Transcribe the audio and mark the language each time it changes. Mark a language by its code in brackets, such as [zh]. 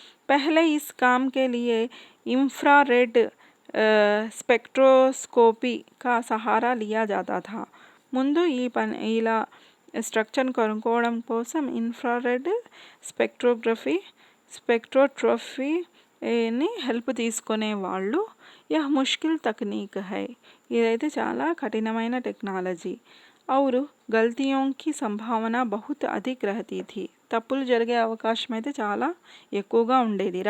[hi] पहले इस काम के लिए इंफ्रारेड स्पेक्ट्रोस्कोपी का सहारा लिया जाता था. [te] ముందు ఈ ఇలా స్ట్రక్చర్ని కనుక్కోవడం కోసం ఇన్ఫ్రారెడ్ స్పెక్ట్రోట్రఫీని హెల్ప్ తీసుకునే వాళ్ళు. [hi] యహ్ ముష్కిల్ తక్నీక్ హై, [te] ఇదైతే చాలా కఠినమైన టెక్నాలజీ. [hi] और गलतियों की संभावना बहुत अधिक रहती थी. [te] తప్పులు జరిగే అవకాశం అయితే చాలా ఎక్కువగా ఉండేది.